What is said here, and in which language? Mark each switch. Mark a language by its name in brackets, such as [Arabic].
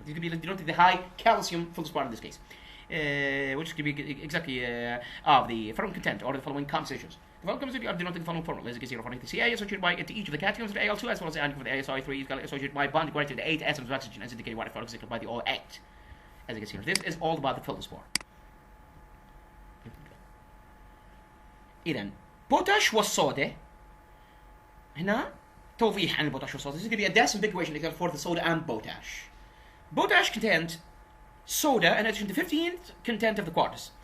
[English] It could be denoted the high calcium feldspar in this case. Which could be exactly of the following content or the following compositions. The following compositions are denoted the following formula. As you can see, the Ca is associated by each of the cations of the Al2 as well as the anion of the Si3 is associated by bonding right to the 8 atoms of oxygen as indicated by the O8. As you can see, this is all about the feldspar. [Arabic] إذا potash والصودا هنا توضيح عن البوتاش والصودا. [English] This is going to be a disambiguation for the soda and potash. Potash contains soda in addition to 15th content of the quartz.